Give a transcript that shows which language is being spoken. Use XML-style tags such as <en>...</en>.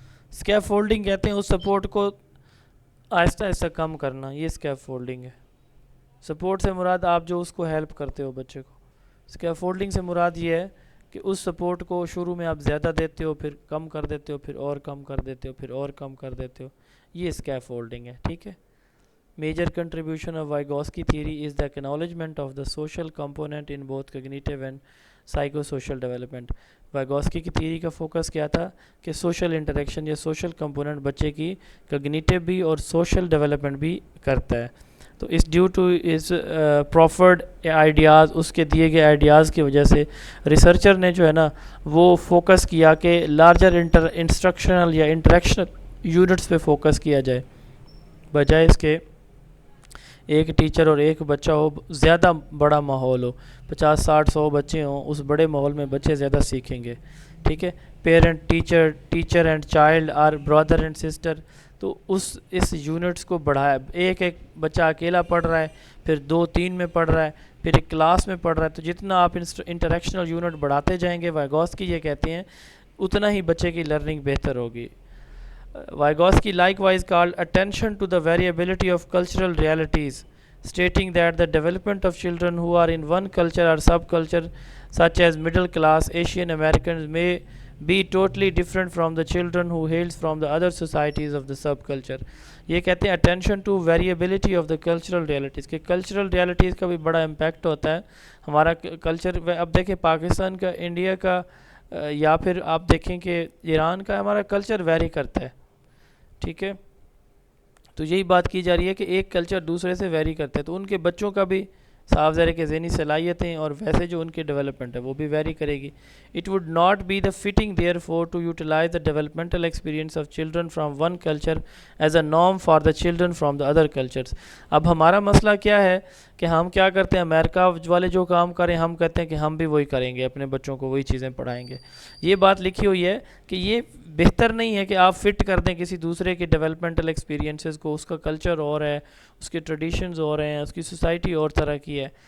<ur>Escape folding کہتے ہیں اس support کو آہستہ آہستہ کم کرنا. یہ اسکیپ فولڈنگ ہے. سپورٹ سے مراد آپ جو اس کو ہیلپ کرتے ہو بچے کو. اسکیپ فولڈنگ سے مراد یہ ہے کہ اس سپورٹ کو شروع میں آپ زیادہ دیتے ہو، پھر کم کر دیتے ہو، پھر اور کم کر دیتے ہو، پھر اور کم کر دیتے ہو. یہ اسکیپ فولڈنگ ہے، ٹھیک ہے.</ur> <en>Major contribution of Vygotsky theory is the acknowledgement of the social component in both cognitive and psycho social development.</en> <ur>وائگوسکی کی تھیوری کا فوکس کیا تھا کہ سوشل انٹریکشن یا سوشل کمپوننٹ بچے کی کوگنیٹیو بھی اور سوشل ڈیولپمنٹ بھی کرتا ہے. تو اس</ur> <en>due to اس proffered ideas,</en> <ur>اس کے دیے گئے آئیڈیاز کی وجہ سے ریسرچر نے جو ہے نا وہ فوکس کیا کہ لارجر انسٹرکشنل یا انٹریکشنل یونٹس پہ فوکس کیا جائے، بجائے اس کے ایک ٹیچر اور ایک بچہ ہو، زیادہ بڑا ماحول ہو، 50-60-100 بچے ہوں، اس بڑے ماحول میں بچے زیادہ سیکھیں گے، ٹھیک ہے.</ur> <en>Parent teacher and child are brother and sister.</en> <ur>تو اس یونٹس کو بڑھایا. ایک بچہ اکیلا پڑھ رہا ہے، پھر 2-3 میں پڑھ رہا ہے، پھر ایک کلاس میں پڑھ رہا ہے. تو جتنا آپ انٹریکشنل یونٹ بڑھاتے جائیں گے، وائگوسکی یہ کہتے ہیں، اتنا ہی بچے کی لرننگ بہتر ہوگی.</ur> <en>Vygotsky likewise called attention to the variability of cultural realities, stating that the development of children who are in one culture or subculture, such as middle class Asian Americans, may be totally different from the children who hails from the other societies of the subculture.</en> <ur>یہ کہتے ہیں</ur> <en>attention to variability of the cultural realities،</en> <ur>کہ cultural realities کا بھی بڑا impact ہوتا ہے. ہمارا کلچر اب دیکھیں پاکستان کا، انڈیا کا، یا پھر آپ دیکھیں کہ ایران کا، ہمارا کلچر ویری کرتا ہے، ٹھیک ہے. تو یہی بات کی جا رہی ہے کہ ایک کلچر دوسرے سے ویری کرتا ہے، تو ان کے بچوں کا بھی صاف ظاہر کے ذہنی صلاحیتیں اور ویسے جو ان کی ڈیولپمنٹ ہے وہ بھی ویری کرے گی.</ur> <en>It would not be the fitting therefore to utilise the developmental experience of children from one culture as a norm for the children from the other cultures.</en> <ur>اب ہمارا مسئلہ کیا ہے کہ ہم کیا کرتے ہیں، امریکہ والے جو کام کریں ہم کہتے ہیں کہ ہم بھی وہی کریں گے، اپنے بچوں کو وہی چیزیں پڑھائیں گے. یہ بات لکھی ہوئی ہے کہ یہ بہتر نہیں ہے کہ آپ فٹ کر دیں کسی دوسرے کے ڈیولپمنٹل ایکسپیرینسز کو. اس کا کلچر اور ہے، اس کے ٹریڈیشنز اور ہیں، اس کی سوسائٹی اور طرح کی ہے.</ur>